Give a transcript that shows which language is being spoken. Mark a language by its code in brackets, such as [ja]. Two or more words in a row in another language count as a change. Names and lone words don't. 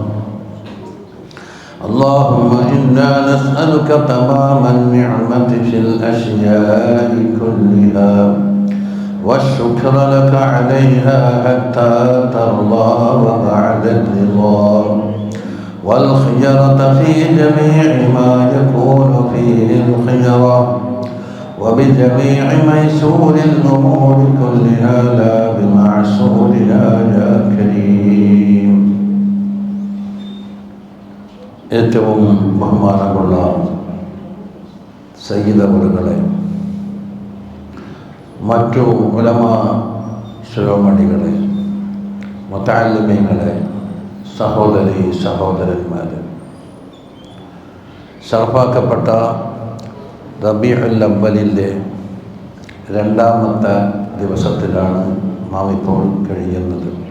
[ar] اللهم إنا نسألك تمام النعمة في الأشياء كلها والشكر لك عليها حتى ترضى وبعد الرضا والخيرة في جميع ما يكون فيه الخيرة وبجميع ميسور الأمور كلها لا بمعسورها يا كريم. [ml] ഏറ്റവും ബഹുമാനമുള്ള സയ്യിദ് അവറുകളെ, മറ്റു ഉലമാ ശിരോമണികളെ, മുതഅല്ലിമീങ്ങളെ, സഹോദരീ സഹോദരന്മാരെ, ശറഫാക്കപ്പെട്ട റബീഉൽ അവ്വലിൻ്റെ രണ്ടാമത്തെ ദിവസത്തിലാണ് നാം ഇപ്പോൾ കഴിയുന്നത്.